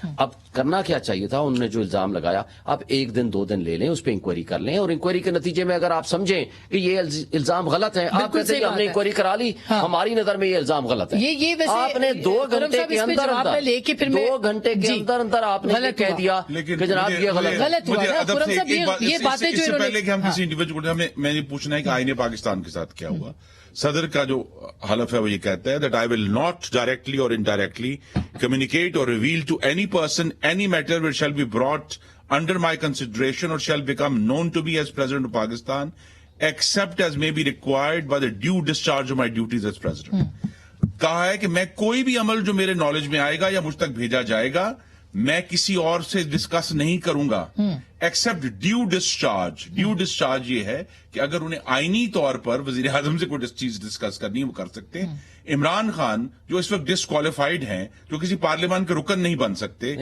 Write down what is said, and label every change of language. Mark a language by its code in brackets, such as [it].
[ur] اب کرنا کیا چاہیے تھا؟ انہوں نے جو الزام لگایا، آپ 1 دن 2 دن لے لیں، اس پہ انکوائری کر لیں، اور انکوائری کے نتیجے میں اگر آپ سمجھیں کہ یہ الزام غلط ہے، آپ کہتے ہیں کہ ہم نے انکوائری کرا لی، ہماری نظر میں یہ الزام غلط ہے. آپ نے 2 گھنٹے کے اندر 2 گھنٹے کے اندر آپ نے کہہ دیا کہ جناب یہ غلط. یہ باتیں جو پہلے کہ ہم کسی انڈیویجول میں یہ پوچھنا ہے کہ آئین پاکستان کے ساتھ کیا ہوا. صدر کا جو حلف ہے وہ یہ کہتا ہے [en] that I will not directly or indirectly communicate or reveal to any person any matter which shall be brought under my consideration or shall become known to me as President of Pakistan except as may be required by the due discharge of my duties as President. [ur] کہا ہے کہ میں کوئی بھی عمل جو میرے knowledge میں آئے گا یا مجھ تک بھیجا جائے گا میں کسی اور سے ڈسکس نہیں کروں گا [en] Except due discharge. [ur] Due discharge یہ ہے کہ اگر انہیں آئینی طور پر وزیر اعظم سے کوئی چیز ڈسکس کرنی ہے وہ کر سکتے ہیں. عمران خان جو اس وقت ڈسکوالیفائڈ ہیں، جو کسی پارلیمان کے رکن نہیں بن سکتے،